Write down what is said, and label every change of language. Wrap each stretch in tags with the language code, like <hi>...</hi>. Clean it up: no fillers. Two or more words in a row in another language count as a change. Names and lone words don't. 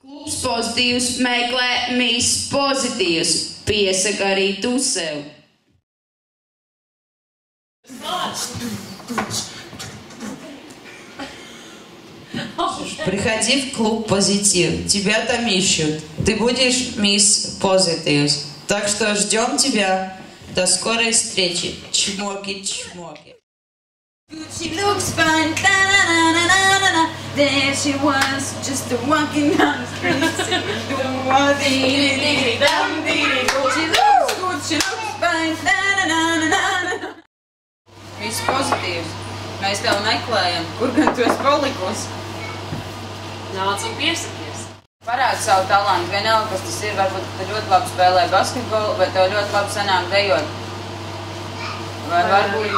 <lv>Pozitīvs meklē Miss Pozitīvs. Piesaka arī tu sev.</lv> <ru>Приходи в клуб «Позитив». Тебя там ищут. Ты будешь мисс Позитивс. Так что ждем тебя. До скорой встречи. Чмоки-чмоки.</ru> <en>She looks fine, da-na-na-na-na-na. There she was, just walking down the street, singing, dee-dee-dee-dee-dum, dee-dee-doo. She looks good, she looks fine, da-na-na-na-na-na.</en> <lv>Miss Pozitīvs, mēs tev meklējam, kur gan tu esi palikusi? Nāc un piesakies. Parādi savu talantu, vienalga, kas tas ir, varbūt tu ļoti labi spēlē basketbolu, vai tev ļoti labi sanāk dejot. Vai varbūt</lv>